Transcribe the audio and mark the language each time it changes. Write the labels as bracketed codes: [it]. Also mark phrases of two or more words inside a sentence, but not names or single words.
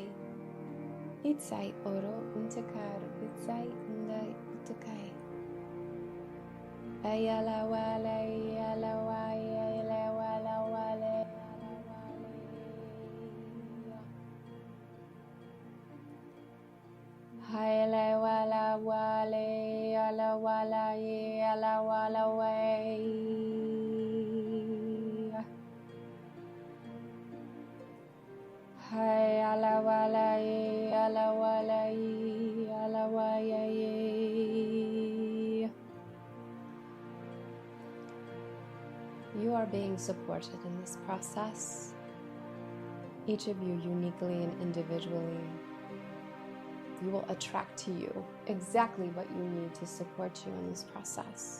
[en] Itsai oro untakar, itsai indai utakai. Ayala wale, ayala wale, ayala wala wale, ayala wale. Ayala wala wale, ayala wala, ayala wala wale. Hai ala wala ala wala ala waya. You are being supported in this process, each of you uniquely and individually. You will attract to you exactly what you need to support you in this process.